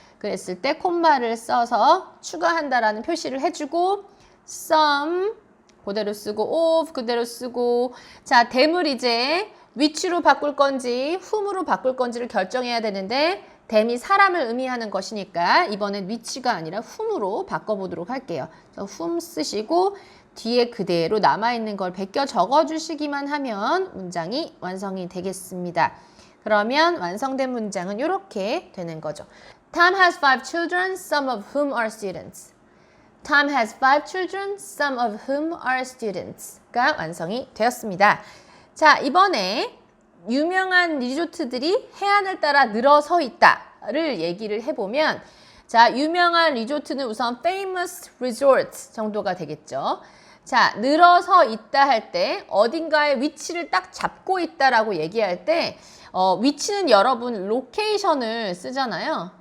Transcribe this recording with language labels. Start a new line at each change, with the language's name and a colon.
Korean: 그랬을 때 콤마를 써서 추가한다라는 표시를 해주고 some 그대로 쓰고 of 그대로 쓰고 자, them을 이제 which로 바꿀 건지 whom으로 바꿀 건지를 결정해야 되는데 them이 사람을 의미하는 것이니까 이번엔 which가 아니라 whom으로 바꿔보도록 할게요. 그래서 whom 쓰시고 뒤에 그대로 남아있는 걸 베껴 적어주시기만 하면 문장이 완성이 되겠습니다. 그러면 완성된 문장은 이렇게 되는 거죠.
English: Tom has 5 children, some of whom are students. Tom has 5 children, some of whom are students가
Korean: 완성이 되었습니다. 자, 이번에 유명한 리조트들이 해안을 따라 늘어서 있다를 얘기를 해보면 자, 유명한 리조트는 우선 famous resorts 정도가 되겠죠. 자, 늘어서 있다 할 때 어딘가에 위치를 딱 잡고 있다라고 얘기할 때 위치는 여러분 로케이션을 쓰잖아요.